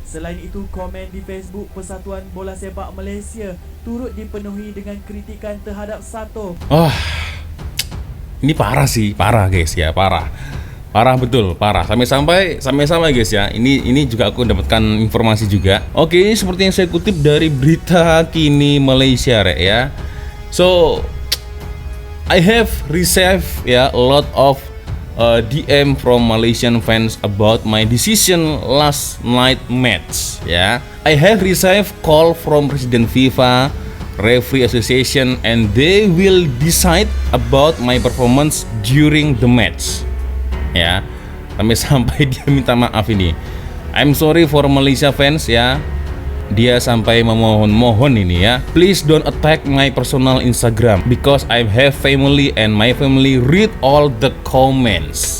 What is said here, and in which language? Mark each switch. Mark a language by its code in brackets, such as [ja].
[ms] Selain itu, komen di Facebook Persatuan Bola Sepak Malaysia turut dipenuhi dengan kritikan terhadap Sato. [id] Wah. Ini parah sih, parah guys ya, parah. Parah betul, parah. Sampai guys ya. Ini juga aku dapatkan informasi juga. Oke, seperti yang saya kutip dari berita kini Malaysia, Rek ya. [en] So, I have received [id] ya [en] a lot of DM from Malaysian fans about my decision last night match ya. I have received call from President FIFA, Referee Association, and they will decide about my performance during the match. [id] Ya, sampai dia minta maaf ini. [en] I'm sorry for Malaysia fans [id] ya. Dia sampai memohon-mohon ini ya. [en] Please don't attack my personal Instagram because I have family and my family read all the comments.